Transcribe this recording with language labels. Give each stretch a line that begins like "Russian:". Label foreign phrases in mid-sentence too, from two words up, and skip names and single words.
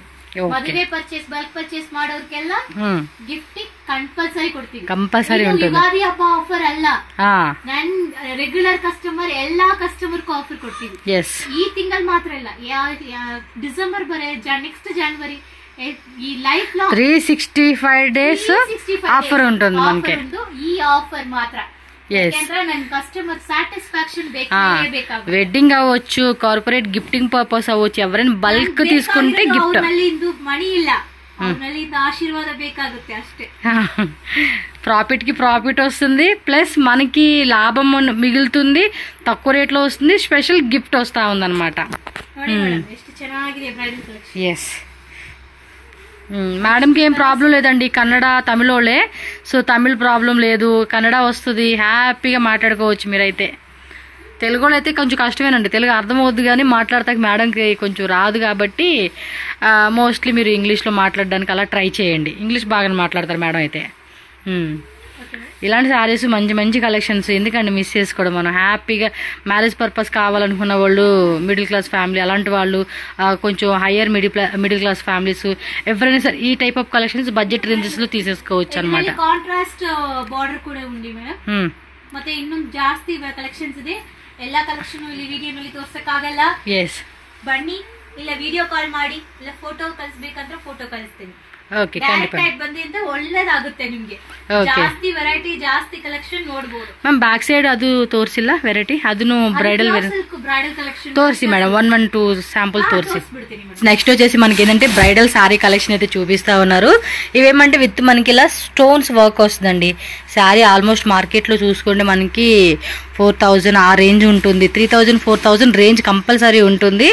Kannada: ಮದುವೆ
English: purchase bulk purchase
Kannada: ಮಾಡೋರ್ಗೆಲ್ಲ
English: gift compulsory
Kannada: ಕೊಡ್ತೀವಿ,
Telugu: ಕಂಪಲ್ಸರಿ ఉంటుంది.
Kannada: ಯುಗಾದಿ ಹಬ್ಬ ಆಫರ್ ಅಲ್ಲ, ನನ್
English: regular customer
Kannada: ಎಲ್ಲಾ ಕಸ್ಟಮರ್ ಗೂ ಆಫರ್ ಕೊಡ್ತೀವಿ. ಈ ತಿಂಗಳು ಮಾತ್ರ ಇಲ್ಲ, ಡಿಸೆಂಬರ್ ನೆಕ್ಸ್ಟ್ ಜನವರಿ
Telugu: ఈ లైఫ్ లో 365
English: days offer
Telugu: ఉంటుంది మనకి. ఈ ఆఫర్ మాత్రం వెడ్డింగ్ అవ్వచ్చు,
English: corporate gifting purpose
Telugu: అవ్వచ్చు, ఎవరైనా బల్క్ తీసుకుంటే గిఫ్ట్.
Kannada: మనీ ಇಲ್ಲ, ఆశీర్వాద ಬೇಕಾಗುತ್ತೆ ಅಷ್ಟೇ.
Telugu: ప్రాఫిట్ కి ప్రాఫిట్ వస్తుంది, ప్లస్ మనకి లాభం మిగులుతుంది, తక్కువ రేట్ లో వస్తుంది,
English: special gift
Telugu: వస్తా ఉందన్నమాట.
Kannada: ಎಷ್ಟು ಚೆನ್ನಾಗಿದೆ
English: bridal collection.
Telugu: ఎస్, మేడంకి ఏం ప్రాబ్లం లేదండి, కన్నడ తమిళోళ్ళే, సో తమిళ్ ప్రాబ్లం లేదు, కన్నడ వస్తుంది, హ్యాపీగా మాట్లాడుకోవచ్చు మీరైతే. తెలుగులో అయితే కొంచెం కష్టమేనండి, తెలుగు అర్థమవుద్ది కానీ మాట్లాడతాక మేడంకి కొంచెం రాదు, కాబట్టి మోస్ట్లీ మీరు ఇంగ్లీష్లో మాట్లాడడానికి అలా ట్రై చేయండి. ఇంగ్లీష్ బాగానే మాట్లాడతారు మేడం అయితే. ఇలాంటి సారీస్ మంచి మంచి కలెక్షన్స్ ఎందుకంటే మిస్ చేసుకోవడం. మనం హ్యాపీగా
English: marriage purpose
Telugu: కావాలనుకున్న వాళ్ళు,
English: middle class family
Telugu: అలాంటి వాళ్ళు, కొంచెం
English: higher middle class families
Telugu: ఎవరైనా సరే ఈ
English: type of collections budget ranges
Telugu: లో తీసేసుకోవచ్చు అనమాట.
English: contrast border
Kannada: ಕೂಡ ಉಂಟು ಮೇಡಮ್, ಮತ್ತೆ ಇನ್ನೂ ಜಾಸ್ತಿ ಕಲೆಕ್ಷನ್ಸ್ ಇದೆ. ಎಲ್ಲಾ ಕಲೆಕ್ಷನ್ ಇಲ್ಲಿ ವಿಡಿಯೋನಲ್ಲಿ ತೋರ್ಸಕ್ಕಾಗಲ್ಲ, ಬನ್ನಿ ಇಲ್ಲ
English: video call
Kannada: ಮಾಡಿ, ಇಲ್ಲ ಫೋಟೋ ಕಳಿಸ್ಬೇಕಂದ್ರೆ ಫೋಟೋ ಕಳಿಸ್ತೀನಿ. ಓಕೆ, ಬಂದಿಂದ ಒಳ್ಳೇದಾಗುತ್ತೆ ನಿಮ್ಗೆ, ಜಾಸ್ತಿ ವೆರೈಟಿ ಜಾಸ್ತಿ ಕಲೆಕ್ಷನ್ ನೋಡಬಹುದು.
English: ma'am back side
Kannada: ಅದು ತೋರಿಸಿಲ್ಲ ವೆರೈಟಿ, ಅದನ್ನು బ్రైడల్
Telugu: కలెక్షన్ తోర్సి మేడం 1-2 శాంపుల్ తోర్సి. నెక్స్ట్ వచ్చేసి మనకి ఏంటంటే
English: bridal saree collection
Telugu: అయితే చూపిస్తా ఉన్నారు. ఇవేమంటే విత్ మనకి ఇలా
English: stones work
Telugu: వస్తుందండి. శారీ ఆల్మోస్ట్ మార్కెట్ లో చూసుకుంటే మనకి 4000 ఆ రేంజ్ ఉంటుంది, 3000 4000
English: range compulsory
Telugu: ఉంటుంది.